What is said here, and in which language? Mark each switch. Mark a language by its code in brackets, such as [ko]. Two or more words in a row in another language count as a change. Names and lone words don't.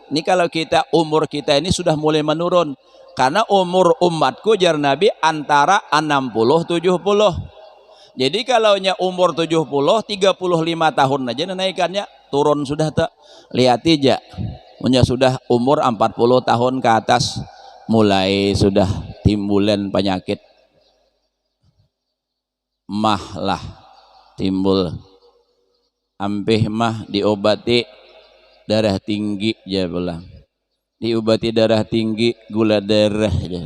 [bjn] Ini kalau umur kita ini sudah mulai menurun. Karena umur umatku jar Nabi antara 60-70. Jadi kalau umur 70, 35 tahun aja naikannya turun sudah tak. Lihat aja. Punya sudah umur 40 tahun ke atas mulai sudah timbulan penyakit. Lah timbul. Ampih diobati darah tinggi aja pulang. Diobati darah tinggi, gula darah aja.